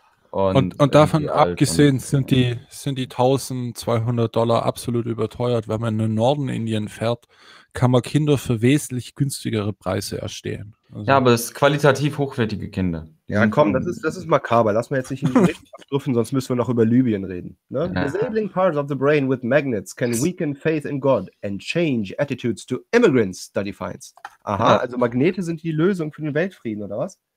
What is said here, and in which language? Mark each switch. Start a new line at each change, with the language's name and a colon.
German: Und davon abgesehen sind die 1.200 Dollar absolut überteuert. Wenn man in den Norden Indien fährt, kann man Kinder für wesentlich günstigere Preise erstehen. Also, ja, aber es sind qualitativ hochwertige Kinder. Ja, komm, das ist makaber. Lass mal jetzt nicht in die Richtung abdriften, sonst müssen wir noch über Libyen reden. Ne? Ja.
English: Disabling parts of the brain with magnets can weaken faith in God and change attitudes to immigrants, study finds.
German: Aha, ja. Also Magnete sind die Lösung für den Weltfrieden, oder was?